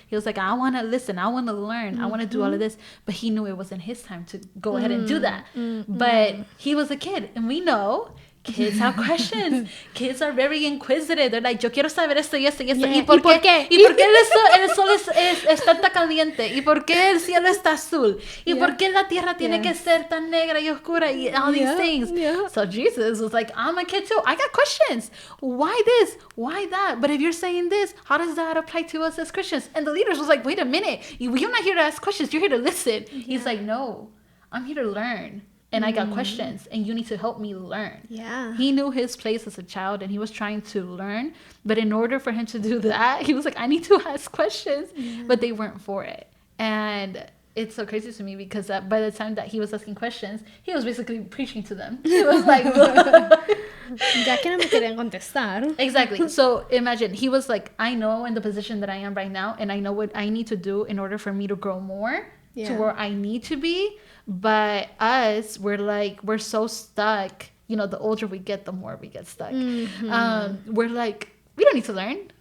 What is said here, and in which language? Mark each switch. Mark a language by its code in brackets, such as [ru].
[en] He was like, I want to listen, I want to learn, I want to do all of this. But he knew it wasn't his time to go ahead and do that. But he was a kid, and we know kids have questions. Kids are very inquisitive. They're like, [es] yo quiero saber esto y esto y esto. ¿Y por qué? ¿Y por qué el sol está tan caliente? ¿Y por qué el cielo está azul? ¿Y por qué la tierra tiene que ser tan negra y oscura? [en] Y all these things. So Jesus was like, I'm a kid too. I got questions. Why this? Why that? But if you're saying this, how does that apply to us as Christians? And the leaders was like, wait a minute. You're not here to ask questions. You're here to listen. He's like, no, I'm here to learn. And I got questions, and you need to help me learn. Yeah. He knew his place as a child, and he was trying to learn. But in order for him to do that, he was like, I need to ask questions. But they weren't for it. And it's so crazy to me because by the time that he was asking questions, he was basically preaching to them. He was like, [es] ya que no me querían contestar. [en] Exactly. So imagine, he was like, I know in the position that I am right now, and I know what I need to do in order for me to grow more to where I need to be. But us, we're so stuck. You know, the older we get, the more we get stuck. We're like, we don't need to learn.